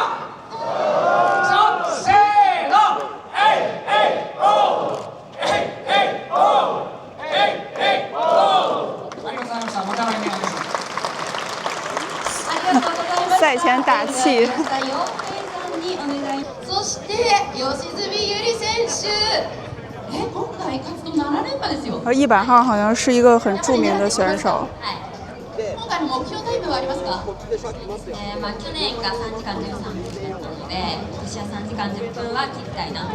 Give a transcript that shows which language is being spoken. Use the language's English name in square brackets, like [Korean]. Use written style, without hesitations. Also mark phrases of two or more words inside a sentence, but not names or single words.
[Japanese] せーの、えいえいおう、えいえいおう、えいえいおう。ありがとうございました。また来年です。 [Chinese] 赛前打气。 [Japanese] そして吉住ゆり選手、今回活動7連覇ですよ。 [Chinese] 100 号好像是一个很著名的选手。 [Japanese] 今回の目標タイムはありますか？去年が3時間13分だったので、今年は3時間10分は切りたいな。